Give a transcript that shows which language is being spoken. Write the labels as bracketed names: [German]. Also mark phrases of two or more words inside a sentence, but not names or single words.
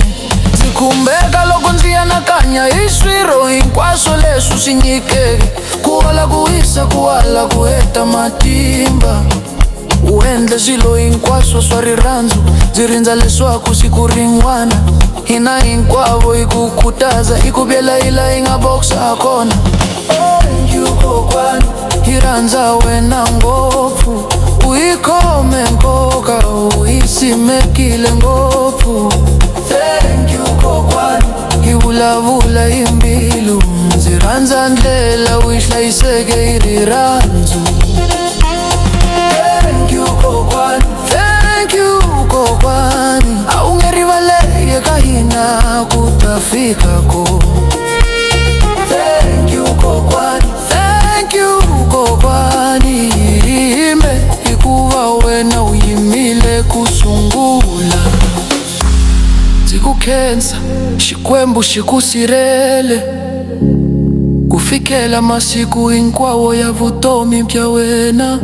[Tsonga] Ndzi khumbeka loko ndzi anakanya hi swirho hinkwaswo leswi swi nyikeke, ku hola, ku wisa, ku ala, ku heta matimba. U endle swilo hinkwaswo swa rirhandzu, ndzi rindza leswaku siku rin'wana hina hinkwavo hi ku khutaza, hi ku byela hi la hi nga boksa kona. [English] Thank you [Tsonga] kokwani, hi rhandza wena ngopfu. U hi khome nkoka, u hi simekile ngopfu. [English] Thank you [Tsonga] kokwani, hi vulavula hi mbilu, ndzi rhandza ndlela u hi hlayiseke hi rirhandzu. [English] Thank you [Tsonga] kokwani, [English] thank you [Tsonga] kokwani, a wu nge rivale eka hina ku ta fika ko. [English] Thank you [Tsonga] kokwani, [English] thank you [Tsonga] kokwani, hime hikuva wena u yimile ku sungula. Ndzi ku khensa, Xikwembu xi ku sirhele, ku fikela masiku hinkwawo ya vutomi bya wena.